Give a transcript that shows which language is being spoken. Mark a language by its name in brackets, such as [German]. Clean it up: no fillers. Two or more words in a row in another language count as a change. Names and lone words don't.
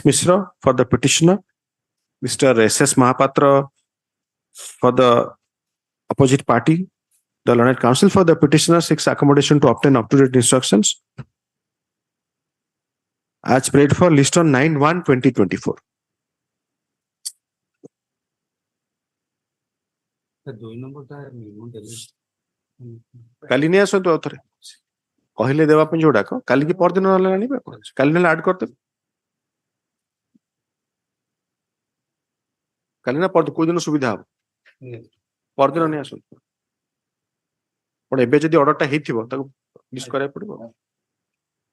[English] Misra for the petitioner. Mr. S.S. Mahapatra for the opposite party. The learned counsel for the petitioner seeks accommodation to obtain up-to-date instructions as paid for list on 9/1/2024. [Odia] କାଲି ନେଇ ଆସନ୍ତୁ ଆଉ ଥରେ କହିଲେ ଦେବା ପାଇଁ ଯୋଉଡାକ କାଲି କି ପରଦିନ ନହେଲେ ଆଣିବେ କାଲି ନହେଲେ ଆଡ୍ କରିଦେବେ କାଲି ନା କୋଉ ଦିନ ସୁବିଧା ହବ ପରଦିନ ନେଇ ଆସନ୍ତୁ पण ଏବେ ଯଦି ଅର୍ଡରଟା ହେଇଥିବ ତାକୁ ଲିଷ୍ଟ କରିବାକୁ ପଡିବ।